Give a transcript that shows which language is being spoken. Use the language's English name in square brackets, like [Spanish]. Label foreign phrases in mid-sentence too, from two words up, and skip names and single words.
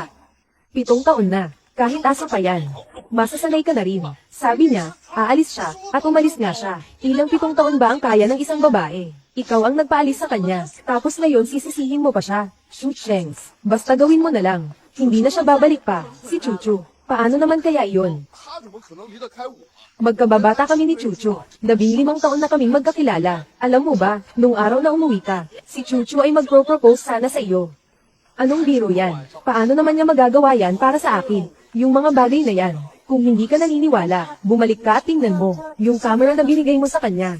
[Filipino] 7 taon na, kahit aso pa yan. Masasanay ka na rin. Sabi niya, aalis siya, at umalis nga siya. Ilang 7 taon ba ang kaya ng isang babae? Ikaw ang nagpaalis sa kanya, tapos ngayon sisisihin mo pa siya. Shu Chengs, basta gawin mo na lang. Hindi na siya babalik pa, si Chuchu. Paano naman kaya iyon? [Chinese] 他怎么可能离得开我？ [Filipino] Magkababata kami ni Chuchu. 15 taon na kaming magkakilala. Alam mo ba, nung araw na umuwi ka, si Chuchu ay magpro-propose sana sa iyo. Anong biro yan? Paano naman niya magagawa yan para sa akin? Yung mga bagay na yan. Kung hindi ka naniniwala, bumalik ka at tingnan mo. Yung camera na binigay mo sa kanya.